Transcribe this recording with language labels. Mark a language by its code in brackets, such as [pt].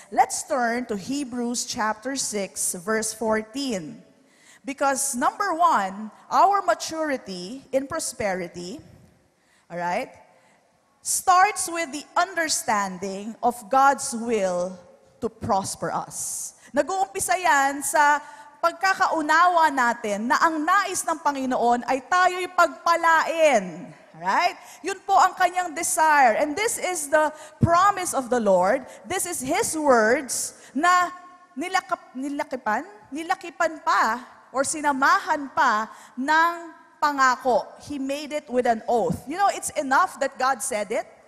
[en] Let's turn to Hebrews chapter 6, verse 14. Because number one, our maturity in prosperity, all right, starts with the understanding of God's will to prosper us. [tl] Nag-uumpisa yan sa pagkakaunawa natin na ang nais ng Panginoon ay tayo'y pagpalain. Right? Yun po ang kanyang desire. [en] And this is the promise of the Lord. This is His words [tl] na nilakipan pa or sinamahan pa ng pangako. [en] He made it with an oath. You know, it's enough that God said it.